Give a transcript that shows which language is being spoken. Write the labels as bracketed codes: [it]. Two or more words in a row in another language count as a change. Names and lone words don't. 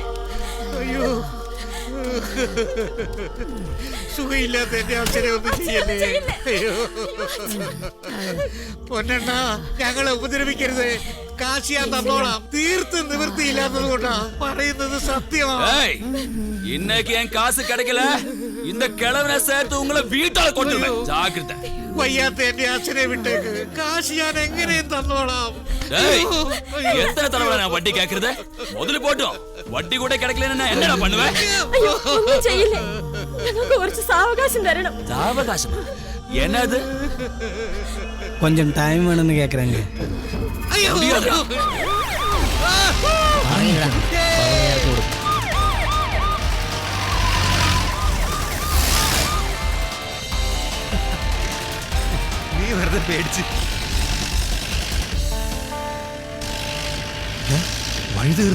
[ml] അയ്യോ സുഖമില്ലാത്ത എന്റെ അച്ഛനെ ഒന്നും ചെയ്യല്ലേ. അയ്യോ പൊന്നെണ്ണ, ഞങ്ങളെ ഉപദ്രവിക്കരുത്. കാശ് ഞാൻ തന്നോളാം. തീർത്ത് നിവൃത്തിയില്ലാത്തത് കൊണ്ടാ പറയുന്നത് സത്യമാണ്. [ta] இன்னைக்கு என் காசு கிடைக்கல இந்த கிழவனை சேர்த்து உங்களை வீட்டால கொண்டு ஜாக்கிரதை. [ml] വയ്യാത്ത എന്റെ അച്ഛനെ വിട്ടേക്ക്. കാശ് ഞാൻ എങ്ങനെയും തന്നോളാം. [ta] எத்தனை தடவை நான் வட்டி கேக்குறது? முதல்ல போட்டோம் வட்டி கூட கிடைக்கலன்னா என்னடா பண்ணுவேன்? [ml] അയ്യോ ഒന്നും ചെയ്യില്ലേ. ഞങ്ങൾക്ക് കുറച്ച് സാവകാശം തരണം. [ta] சாவகாசம் என்னது? கொஞ்சம் டைம் வேணும்னு கேக்குறாங்க. [ml] അയ്യോ നീ വെറുതെ പേടിച്ച്. വഴി തീർന്നു.